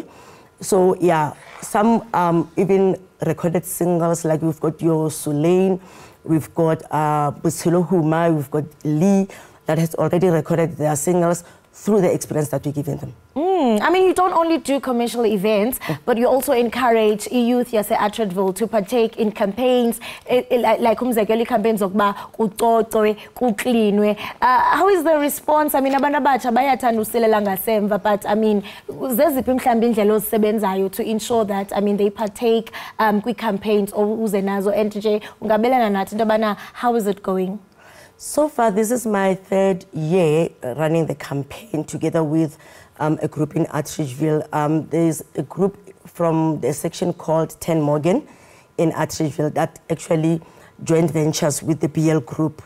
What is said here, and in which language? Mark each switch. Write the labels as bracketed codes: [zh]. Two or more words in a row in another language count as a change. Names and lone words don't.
[en] So yeah, some even recorded singles, like we've got your Sulain, we've got Busilo Huma, we've got Lee, that has already recorded their singles. through the experience that we're giving them. I mean, you don't only do commercial events, but you also encourage youth yase-Atteridgeville to partake in campaigns, like [xh] umzekelo campaigns zokuba kucocwe, kuklinwe. [en] How is the response? I mean, [xh] abantu abatsha bayathanda usilela ngasemva, [en] but I mean, [xh] zeziphi mhlawumbe indlela ozisebenzayo [en] to ensure that, I mean, they partake [xh] kwi-campaigns uze nazo, and nje ungabelana nathi into yobana [en] how is it going? So far, this is my 3rd year running the campaign together with a group in Atteridgeville. There's a group from the section called 10 Morgan in Atteridgeville that actually joint ventures with the BL group.